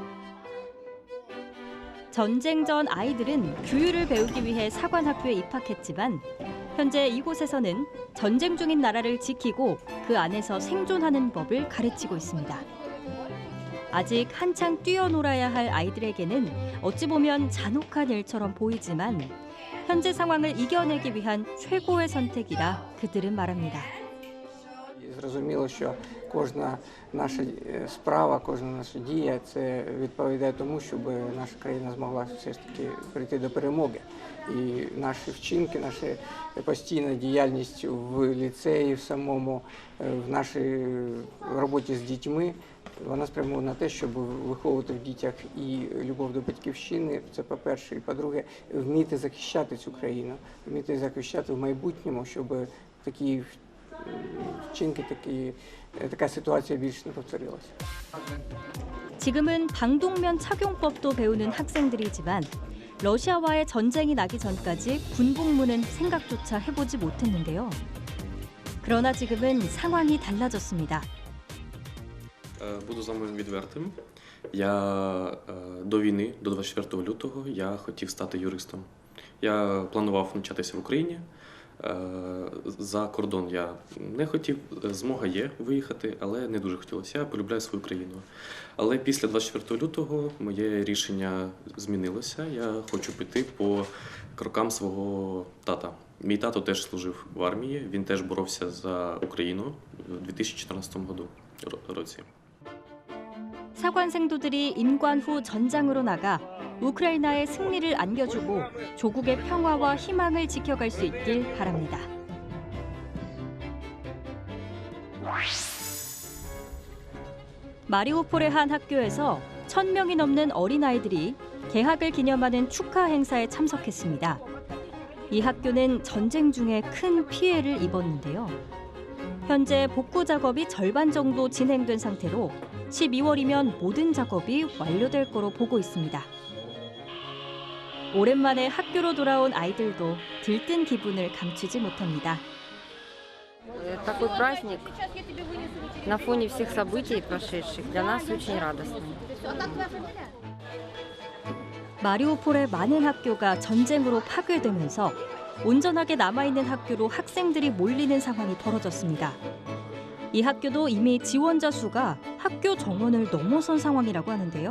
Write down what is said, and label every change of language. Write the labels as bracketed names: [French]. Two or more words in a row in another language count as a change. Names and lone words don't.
[Korean] 전쟁 전 아이들은 규율을 배우기 위해 사관학교에 입학했지만 현재 이곳에서는 전쟁 중인 나라를 지키고 그 안에서 생존하는 법을 가르치고 있습니다. 아직 한창 뛰어놀아야 할 아이들에게는 어찌 보면 잔혹한 일처럼 보이지만 현재 상황을 이겨내기 위한 최고의 선택이라 그들은 말합니다. [Ukrainian] Зрозуміло, що кожна наша справа, кожна наша дія – це відповідає тому, щоб наша країна змогла все ж таки прийти до перемоги. І наші вчинки, наша постійна діяльність в ліцеї, в самому, в нашій роботі з дітьми, вона спрямована на те, щоб виховувати в дітях і любов до батьківщини, це по-перше, і по-друге, вміти захищати цю країну, вміти захищати в майбутньому, щоб такі вчинки така ситуація більше не повторилася. [Korean] 지금은 방독면 착용법도 배우는 학생들이지만 러시아와의 전쟁이 나기 전까지 군복무는 생각조차 해보지 못했는데요. 그러나 지금은 상황이 달라졌습니다. [Ukrainian] Буду з вами відвертим. Я до війни, до 24 лютого, я хотів стати юристом. Я планував навчатися в Україні. За кордон я не хотів, змога є виїхати, але не дуже хотілося. Я полюбляю свою країну. Але після 24 лютого моє рішення змінилося. Я хочу піти по крокам свого тата. Мій тато теж служив в армії, він теж боровся за Україну у 2014 році. [Korean] 사관생도들이 임관 후 전장으로 나가 우크라이나의 승리를 안겨주고 조국의 평화와 희망을 지켜갈 수 있길 바랍니다. 마리우폴의 한 학교에서 1,000명이 넘는 어린아이들이 개학을 기념하는 축하 행사에 참석했습니다. 이 학교는 전쟁 중에 큰 피해를 입었는데요. 현재 복구 작업이 절반 정도 진행된 상태로 12월이면 모든 작업이 완료될 거로 보고 있습니다. 오랜만에 학교로 돌아온 아이들도 들뜬 기분을 감추지 못합니다. [Russian] Такой праздник на фоне всех событий прошедших для нас очень радостный. [Korean] 마리우폴의 많은 학교가 전쟁으로 파괴되면서 온전하게 남아있는 학교로 학생들이 몰리는 상황이 벌어졌습니다. 이 학교도 이미 지원자 수가 학교 정원을 넘어선 상황이라고 하는데요.